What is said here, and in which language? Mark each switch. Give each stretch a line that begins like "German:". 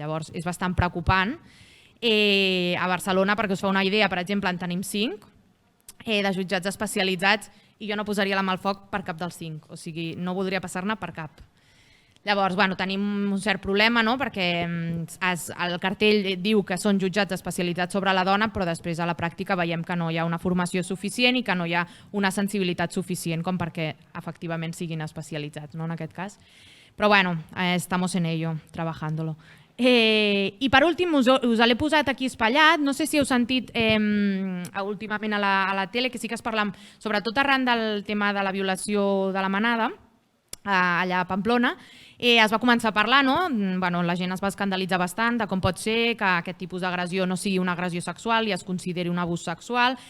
Catalan: Llavors és bastant preocupant. A Barcelona, perquè us fa una idea, per exemple, en tenim 5 de jutjats especialitzats i jo no posaria la mà al foc per cap dels 5, o sigui, no voldria passar-ne per cap. Llavors, tenim un cert problema, perquè el cartell diu que són jutjats especialitzats sobre la dona, però després a la pràctica veiem que no hi ha una formació suficient i que no hi ha una sensibilitat suficient com perquè efectivament siguin especialitzats, en aquest cas.
Spanish: Però estamos en ello, trabajándolo.
Catalan: I per últim, us l'he posat aquí espatllat, no sé si heu sentit últimament a la tele, que sí que es parla, sobretot arran del tema de la violació de la Manada, allà a Pamplona, es va començar a parlar, la gent es va escandalitzar bastant de com pot ser que aquest tipus d'agressió no sigui una agressió sexual i es consideri un abús sexual.